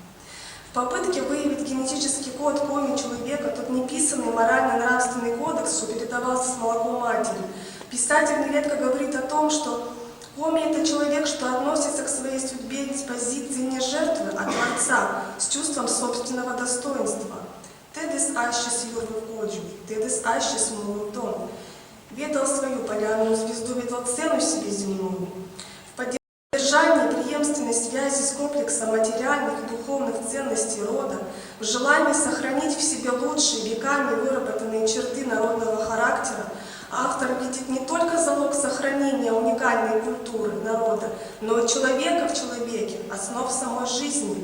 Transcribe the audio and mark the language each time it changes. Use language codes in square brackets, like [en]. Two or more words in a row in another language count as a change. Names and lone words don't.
[ru] В попытке выявить генетический код коми человека, тот неписанный морально-нравственный кодекс, что передавался с молоком матери, писатель нередко говорит о том, что коми – это человек, что относится к своей судьбе с позиции не жертвы, а творца, с чувством собственного достоинства. [kv] «Тедес ащес юрву коджу, тедес ащес молотон». [ru] Ведал свою полярную звезду, видал цену себе земную. В поддержании преемственной связи с комплексом материальных и духовных ценностей рода, в желании сохранить в себе лучшие веками выработанные черты народного характера, автор видит не только залог сохранения уникальной культуры народа, но и человека в человеке, основ самой жизни.